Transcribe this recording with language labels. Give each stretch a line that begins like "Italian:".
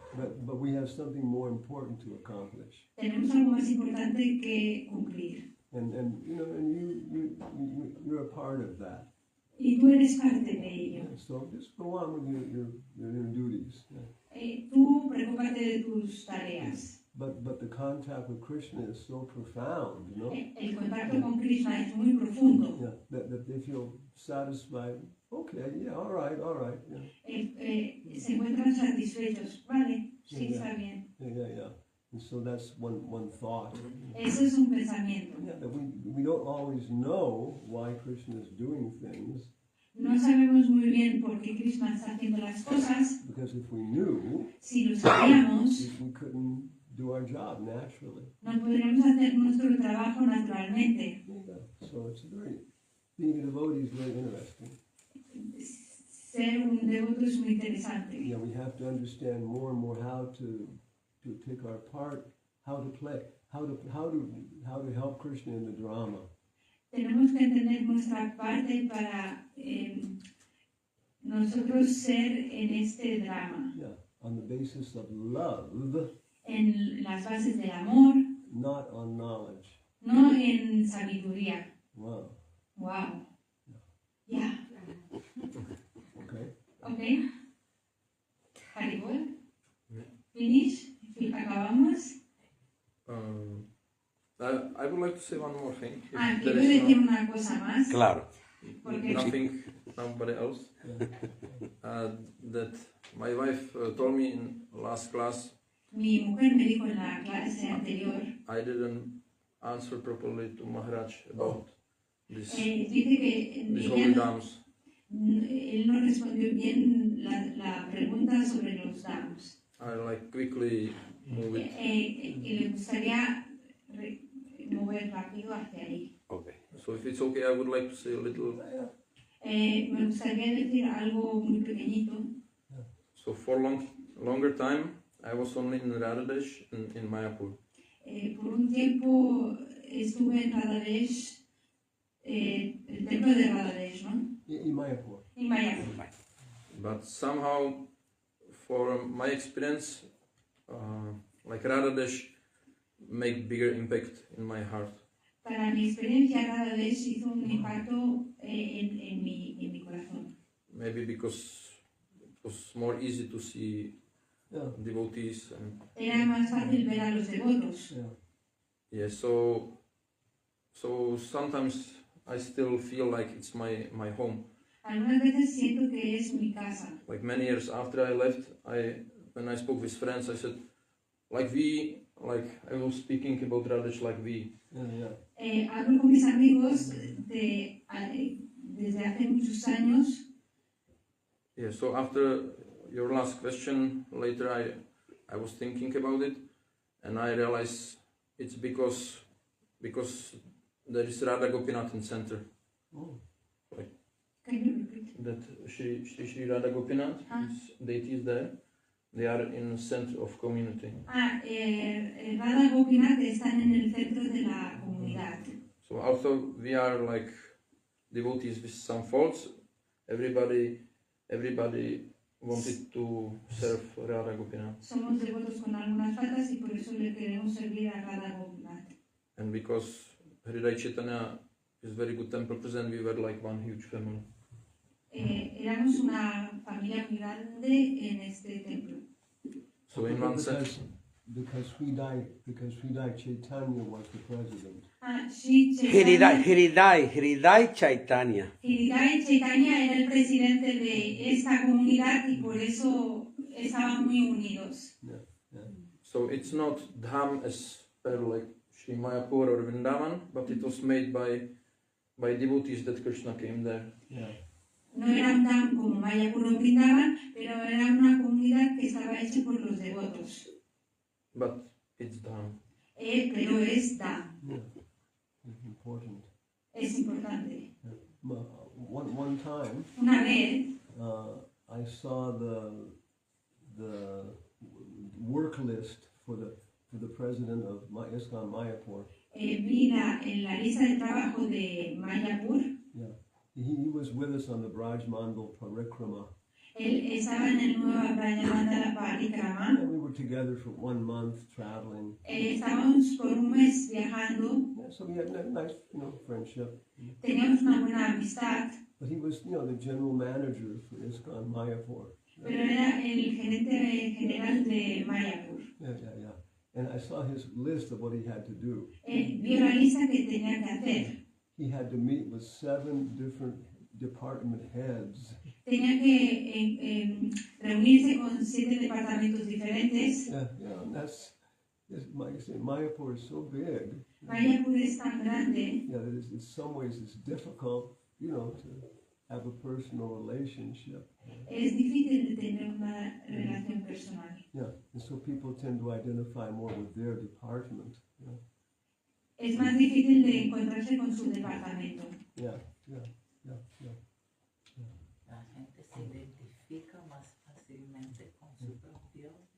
English: But we have something more important to accomplish.
Spanish: Tenemos algo más importante que cumplir.
English: And you know, and you're a part of that.
Spanish: Y tú eres parte de ello.
English: So just go on with your duties.
Spanish: Tú preocúpate de tus tareas.
English: But the contact with Krishna is so profound, you know.
Spanish: El contacto con Krishna es muy profundo.
English: Yeah, that they feel satisfied. Okay, yeah, all right. Yeah.
Spanish: Se encuentran satisfechos. Vale, sí,
English: Yeah.
Spanish: está bien.
English: Yeah. And so that's one thought.
Spanish: Eso es un pensamiento.
English: Yeah, that we don't always know why Krishna is doing things,
Spanish: No sabemos muy bien por qué Krishna está haciendo las cosas.
English: because if we knew,
Spanish: Si lo sabíamos,
English: we couldn't do our job naturally.
Spanish: no podríamos hacer nuestro trabajo naturalmente.
English: Yeah. So it's being a devotee is very interesting.
Spanish: Ser un devoto es muy interesante.
English: Yeah, we have to understand more and more how to take our part, how to play, how to help Krishna in the drama.
Spanish: Tenemos que entender nuestra parte para nosotros ser en este drama,
English: Yeah, on the basis of love,
Spanish: en las bases del amor,
English: not on knowledge.
Spanish: no en sabiduría. Wow. Wow. Ya.
English: Okay. Okay. Haribol. Finish.
Spanish: Acabamos.
English: I would like to say one more thing. If
Spanish: Quiero
English: there is
Spanish: decir una cosa más. Claro. Porque
English: nothing, nobody else. That my wife told me in last class
Spanish: mi mujer me dijo en la clase anterior,
English: I didn't answer properly to Maharaj about this
Spanish: dice que
English: these
Spanish: ella
English: holy dams.
Spanish: él no respondió bien la pregunta sobre los dams.
English: I like quickly move it.
Spanish: Y le gustaría mover rápido hacia ahí.
English: Okay. So if it's okay, I would like to say a little.
Spanish: Me gustaría decir algo muy pequeñito.
English: So for longer time, I was only in Radhadesh in Mayapur.
Spanish: Por un tiempo estuve en Radhadesh, el templo de Radhadesh, ¿no?
English: In Mayapur.
Spanish: En Mayapur.
English: But somehow, for my experience, like Radhadesh make bigger impact in my heart.
Spanish: Para mi experiencia, Radhadesh hizo un impacto en mi corazón.
English: Maybe because it was more easy to see devotees and
Spanish: Era más fácil ver a los devotos.
English: yeah. So sometimes I still feel like it's my home.
Spanish: Algunas veces siento que es mi casa.
English: Like many years after I left, when I spoke with friends, I said, like I was speaking about Radhesh like we.
Spanish: Hablo con mis amigos desde hace muchos años.
English: Yeah. So after your last question, later I was thinking about it, and I realized it's because there is Radha Gopinath in center. Oh. Like Can you repeat? that Shri Radha Gopinath, deities there, they are in the center of community.
Spanish: Radha Gopinath están en el centro de la comunidad.
English: So although we are like devotees with some faults, everybody wanted to serve Radha Gopinath.
Spanish: Somos devotos con algunas faltas y por eso le queremos servir a Radha Gopinath.
English: And because Hridaya Chaitanya is very good temple present, we were like one huge family.
Spanish: Éramos una familia muy grande en este templo.
English: So in one sense, Because Hridaya Chaitanya was the president. Hridaya Chaitanya.
Spanish: Hridaya Chaitanya era el presidente de esta comunidad y por eso estaban muy unidos.
English: so it's not dham as per like Sri Mayapur or Vrindavan, but it was made by devotees that Krishna came there.
Spanish: No era un dham como Mayapur o Vrindavan, pero era una comunidad que estaba hecha por los devotos.
English: But it's dham.
Spanish: Pero es dham.
English: It's important.
Spanish: Es importante.
English: One time,
Spanish: Una vez
English: I saw the work list for the president of ISKCON Mayapur.
Spanish: vi en la lista de trabajo de Mayapur.
English: Yeah. He was with us on the Vrajamandala Parikrama.
Spanish: Él estaba en el Nueva Vrajamandala Parikrama.
English: And we were together for 1 month traveling.
Spanish: Estábamos por un mes viajando.
English: Yeah, so we had a nice, friendship.
Spanish: Teníamos una buena amistad.
English: But he was, the general manager for ISKCON Mayapur.
Spanish: Pero era el gerente general de Mayapur.
English: Yeah. And I saw his list of what he had to do.
Spanish: Vio la lista que tenía que hacer.
English: He had to meet with 7 different department heads.
Spanish: Tenía que reunirse con 7 departamentos diferentes.
English: Yeah, and like I say, Mayapur is so big.
Spanish: Mayapur es tan grande.
English: Yeah, that in some ways it's difficult, to have a personal relationship.
Spanish: Es difícil de tener una relación personal.
English: Yeah, and so people tend to identify more with their department.
Spanish: Es más difícil de encontrarse con su departamento.
English: Yeah.
Spanish: La gente se identifica más fácilmente con su propio.